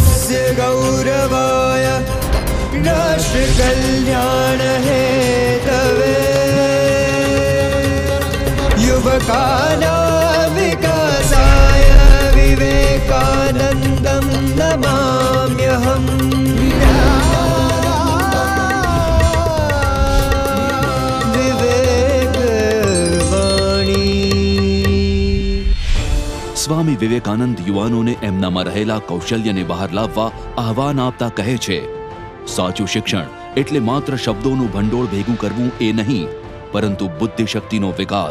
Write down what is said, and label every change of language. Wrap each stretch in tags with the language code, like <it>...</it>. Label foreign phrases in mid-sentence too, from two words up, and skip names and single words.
<sa>राष्ट्रस्य गौरवाय राष्ट्र कल्याण हेतवे युवकानां विकासाय विवेकानन्दं नमाम्यहम्।</sa> <gu>સ્વામી વિવેકાનંદ યુવાનોને એમનામાં રહેલા કૌશલ્યને બહાર લાવવા આહવાન આપતા કહે છે, સાચું શિક્ષણ એટલે માત્ર શબ્દોનું ભંડોળ ભેગું કરવું એ નહીં, પરંતુ બુદ્ધિશક્તિનો વિકાસ.</gu>